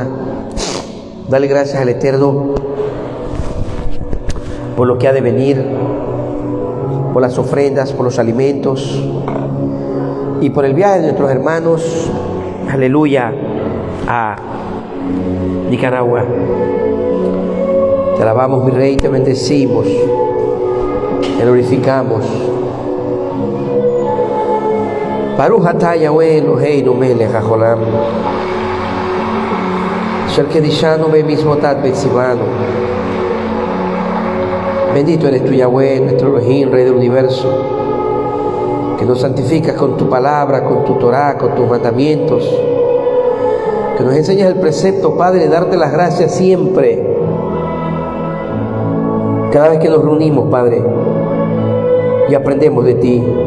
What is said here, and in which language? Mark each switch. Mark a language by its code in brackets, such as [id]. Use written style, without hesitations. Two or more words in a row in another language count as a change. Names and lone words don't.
[es] Dale gracias al Eterno por lo que ha de venir, por las ofrendas, por los alimentos y por el viaje de nuestros hermanos, aleluya, a Nicaragua. Te alabamos, mi Rey, te bendecimos, te glorificamos. [he] ברוך אתה יהוה אלוהינו מלך העולם, אשר קידשנו במצוותיו וציוונו. [es] Bendito eres tú, Yahweh, nuestro Elohim, Rey del universo, que nos santificas con tu palabra, con tu Torah, con tus mandamientos, que nos enseñas el precepto, Padre, de darte las gracias siempre, cada vez que nos reunimos, Padre, y aprendemos de ti.